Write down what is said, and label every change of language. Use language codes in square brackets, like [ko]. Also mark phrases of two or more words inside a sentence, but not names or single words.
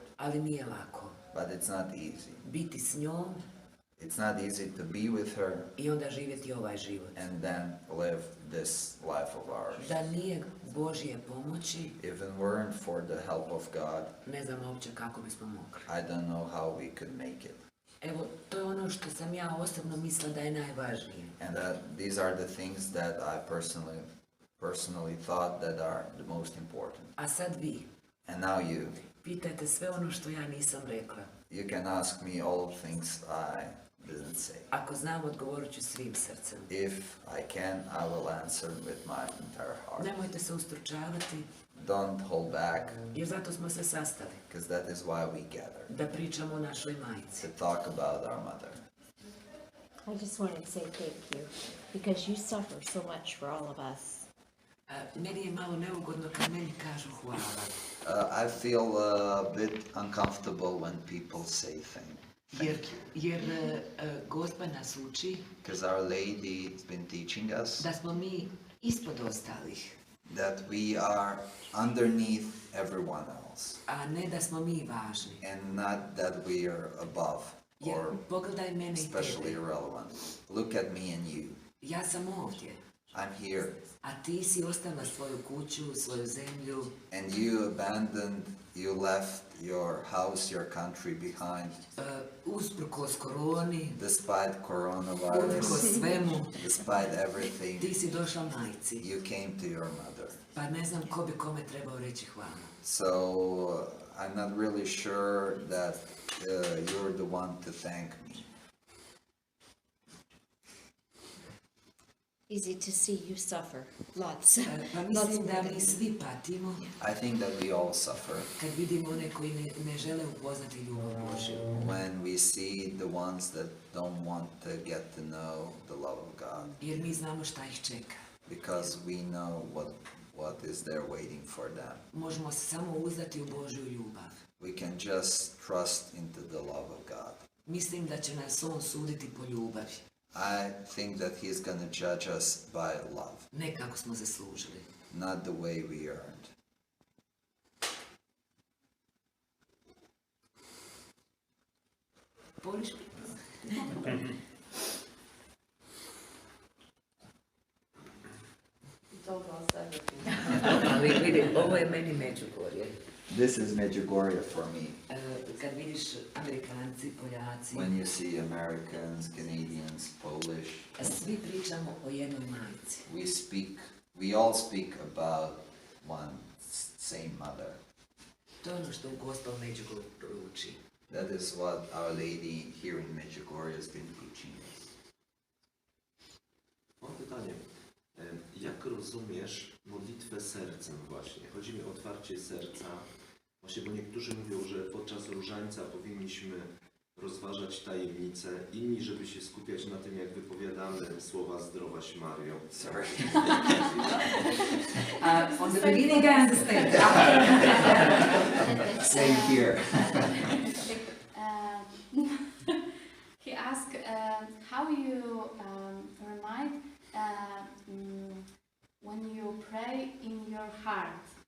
[hr] Ali nije lako. [en] But it's not easy. [hr] Biti s njom [en] It's not easy to be with her [hr] i onda živjeti ovaj život. [en] and then live this life of ours. [hr] Da nije Božje pomoći, [en] If it weren't for the help of God, [hr] ne znam uopće kako bismo mogli. [en] I don't know how we could make it. [hr] Evo, to je ono što sam ja osobno mislila da je najvažnije. [en] And these are the things that I personally thought that are the most important. [hr] A sad vi, [en] And now you [hr] pitajte sve ono što ja nisam rekla. [en] can ask me all things I didn't say. [hr] Ako znam, odgovorit ću svim srcem. [en] If I can, I will answer with my entire heart. [hr] Nemojte se ustručavati, [en] Don't hold back, [hr] jer zato smo se sastali. [en] because that is why we gather, [hr] Da pričamo o našoj majici. [en] to talk about our mother. I just wanted to say thank you because you suffer so much for all of us. [hr] Meni je malo neugodno kad meni kažu hvala. [en] I feel a bit uncomfortable when people say [hr] Jer Gospa nas uči [en] because Our Lady has been teaching us [hr] da smo mi ispod ostalih, [en] that we are underneath everyone else [hr] a ne da smo mi važni. [en] and not that we are above. or [hr] Pogledaj mene i [en] especially [hr] tebe. [en] irrelevant. Look at me and you. [hr] Ja sam ovdje. [en] I'm here. [hr] A ti si ostavila svoju kuću, svoju zemlju. [en] And you left your house, your country behind. [hr] Usprkos koroni. [en] Despite [hr] Usprkos [en] coronavirus, [hr] svemu. [en] despite everything, [hr] Ti si došla majci. [en] you came to your mother. [hr] Pa ne znam ko bi kome trebao reći hvala. [en] So I'm not really sure that you're the one to thank me. Easy to see you suffer. Lots. [hr] Pa [en] Lots [hr] mislim [en] more [hr] da [en] than [hr] mi svi patimo [en] I think that we all suffer [hr] kad vidimo one koji ne žele upoznati ljubav Božju. [en] when we see the ones that don't want to get to know the love of God, [hr] Jer mi znamo šta ih čeka. [en] because we know what is there waiting for them. [hr] Možemo se samo uzdati u Božju ljubav. [en] We can just trust into the love of God. [hr] Mislim da će nas on suditi po ljubavi, [en] I think that He's going to judge us by love, [hr] ne kako smo zaslužili. [en] not the way we earned. Poliš? [hr] Ali vidi, ovo je meni Medjugorje. [en] This is Medjugorje for me. [hr] Kad vidiš Amerikanci, Poljaci, [en] When you see Americans, Canadians, Polish, [hr] svi pričamo o jednoj majci. [en] we all speak about one same mother. [hr] To je ono što gospel Medjugorje uči. [en] That is what Our Lady here in Medjugorje has been teaching us. [pl] Mam pytanie. Jak rozumiesz modlitwę sercem właśnie? Chodzi mi o otwarcie serca. Właśnie, bo niektórzy mówią, że podczas różańca powinniśmy rozważać tajemnice, inni, żeby się skupiać na tym, jak wypowiadamy słowa Zdrowaś Mario. [en] Sorry. On the beginning I understand. Same here. He asked how you remind when you pray in your heart.